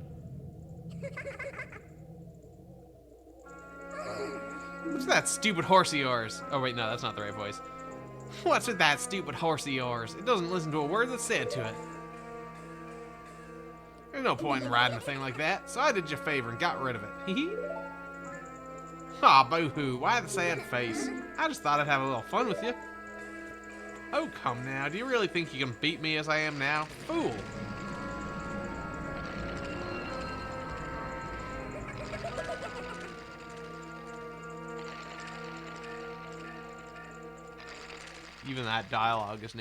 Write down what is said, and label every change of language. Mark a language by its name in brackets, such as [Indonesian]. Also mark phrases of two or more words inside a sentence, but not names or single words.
[English] What's that stupid horse of yours? Oh wait, no, that's not the right voice. What's with that stupid horse of yours? It doesn't listen to a word that's said to it. There's no point in riding a thing like that, so I did you a favor and got rid of it. Hee. Aw, boo-hoo, why the sad face? I just thought I'd have a little fun with you. Oh, come now, do you really think you can beat me as I am now? Fool. Even that dialogue is new.